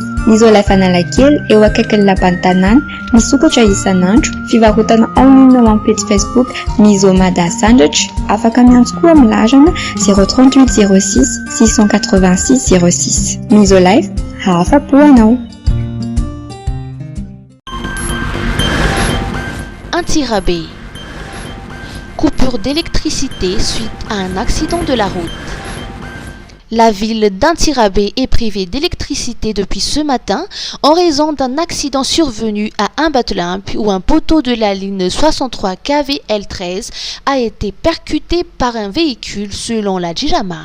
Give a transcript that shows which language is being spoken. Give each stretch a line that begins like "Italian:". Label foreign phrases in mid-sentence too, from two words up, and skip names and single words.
Malagasy: Ny Isolife Analakely eo akaikin'ny lapan'ny tanàna, misokatra isan'andro, fivarotana online amin'ny page Facebook Misomada Sandwich, afaka miantso koa amin'ny larana 038 06 686 06. Isolife, afa-po hanao. Antirabé.
French: Coupure d'électricité suite à un accident de la route. La ville d'Antirabé est privée d'électricité depuis ce matin en raison d'un accident survenu à Ambatlamp où un poteau de la ligne 63 KVL13 a été percuté par un véhicule selon la Djirama.